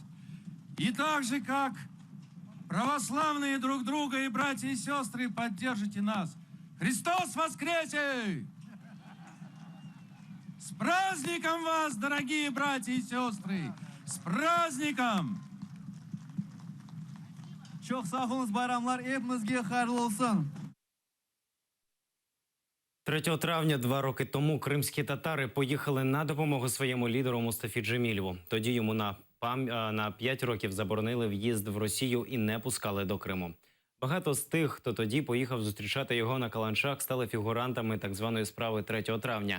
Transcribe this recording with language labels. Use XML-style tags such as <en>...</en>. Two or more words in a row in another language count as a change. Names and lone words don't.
<ru>И так же, как православные друг друга и братья и сестры, поддержите нас. Христос воскресе! С праздником вас, дорогие братья и сестры! С праздником!</ru> <crh>Çok sağ olun, bayramlar hepimizге hayırlı olsun.</crh> <uk>3 травня 2 роки тому кримські татари поїхали на допомогу своєму лідеру Мустафі Джемілєву. Тоді йому на 5 років заборонили в'їзд в Росію і не пускали до Криму. Багато з тих, хто тоді поїхав зустрічати його на Каланчах, стали фігурантами так званої справи 3 травня.</uk>